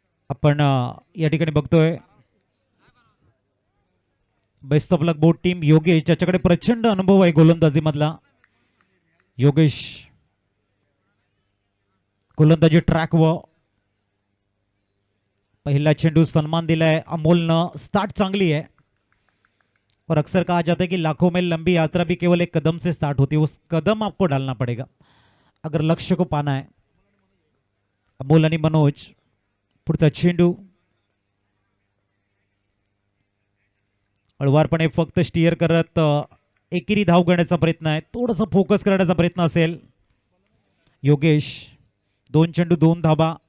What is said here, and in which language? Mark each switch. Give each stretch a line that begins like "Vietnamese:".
Marathi: आपण या ठिकाणी बघतोय best of luck boat team. Yogesh ज्याच्याकडे प्रचंड अनुभव आहे गोलंदाजी मधला. योगेश गोलंदाजी ट्रॅक व पहिला चेंडू सन्मान दिलाय अमोलनं.
Hindi: स्टार्ट चांगली है और अक्सर कहा जाता है कि लाखों मील लंबी यात्रा भी केवल एक कदम से स्टार्ट होती है. उस कदम आपको डालना पड़ेगा अगर लक्ष्य को पाना है.
Marathi: अमोल आणि मनोज. पुढचा चेंडू हळवारपणे फक्त स्टिअर करत एकेरी धाव घेण्याचा प्रयत्न आहे. थोडंसं फोकस करण्याचा प्रयत्न असेल. योगेश 2 चेंडू 2 धाबा.